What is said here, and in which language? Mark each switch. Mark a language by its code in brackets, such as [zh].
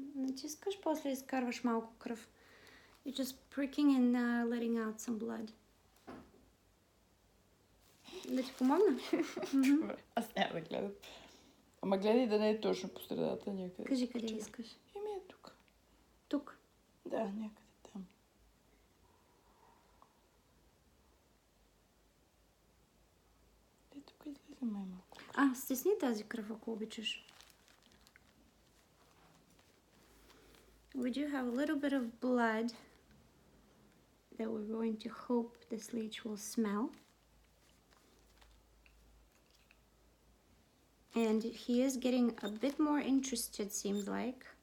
[bg] Натискаш, после изкарваш малко кръв. [en] You're just pricking and letting out some blood. [bg] Да ти помогна? Добре, аз няма да гледам. Ама гледай да не е точно по средата някъде. Кажи къде искаш. Еми е тук. Тук. Да, някъде там. Тук излиза май малко. Стесни тази кръв, ако обичаш. [en] We do have a little bit of blood that we're going to hope this leech will smell. And he is getting a bit more interested, seems like.